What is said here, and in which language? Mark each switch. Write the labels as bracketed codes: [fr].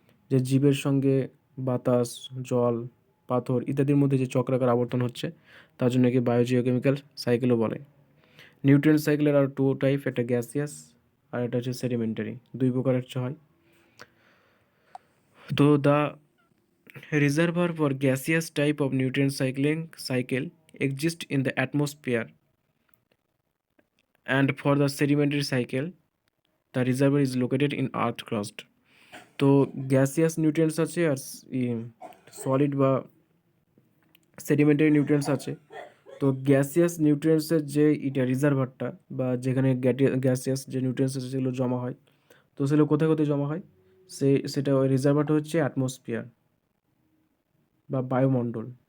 [bn] যে জীবের সঙ্গে বাতাস, জল, পাথর ইত্যাদির মধ্যে যে চক্রাকার আবর্তন হচ্ছে, তার জন্য একে বায়োজিওকেমিক্যাল সাইকেলও বলে। নিউট্রিয়েন্ট সাইকেলের [en] are two type, [bn] একটা গ্যাসিয়াস আর একটা হচ্ছে সেডিমেন্টারি, দুই প্রকারের হয়। তো [en] The reservoir for gaseous type of nutrient cycle exist in the atmosphere, and for the sedimentary cycle the reservoir is located in earth crust. [bn] তো গ্যাসিয়াস নিউট্রিয়েন্টস আছে আর সলিড বা সেডিমেন্টারি নিউট্রিয়েন্টস আছে। তো গ্যাসিয়াস নিউট্রিয়েন্টসের যে এটা রিজার্ভারটা বা যেখানে গ্যাসিয়াস যে নিউট্রিয়েন্টস আছে সেগুলো জমা হয়, তো সেগুলো কোথায় কোথায় জমা হয়, সেটা ওই রিজার্ভারটা হচ্ছে অ্যাটমসফিয়ার বা বায়ুমণ্ডল।